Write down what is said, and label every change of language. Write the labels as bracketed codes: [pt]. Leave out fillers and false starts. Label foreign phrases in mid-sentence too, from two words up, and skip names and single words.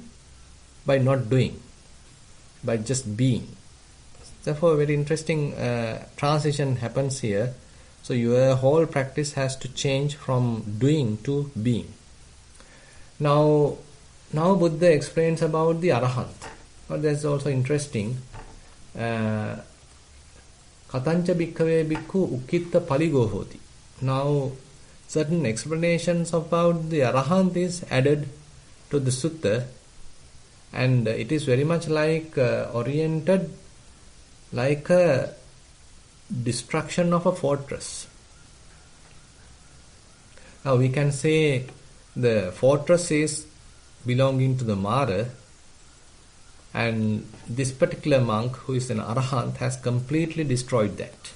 [en] By not doing, by just being. Therefore, a very interesting transition happens here. So your whole practice has to change from doing to being. Now Buddha explains about the Arahant. But that's also interesting. [pi] Katancha bhikkhave bhikkhu ukkitta paligo hoti. [en] Now, certain explanations about the Arahant is added to the sutta, and it is very much like oriented like a destruction of a fortress. Now we can say the fortress is belonging to the Mara, and this particular monk who is an Arahant has completely destroyed that.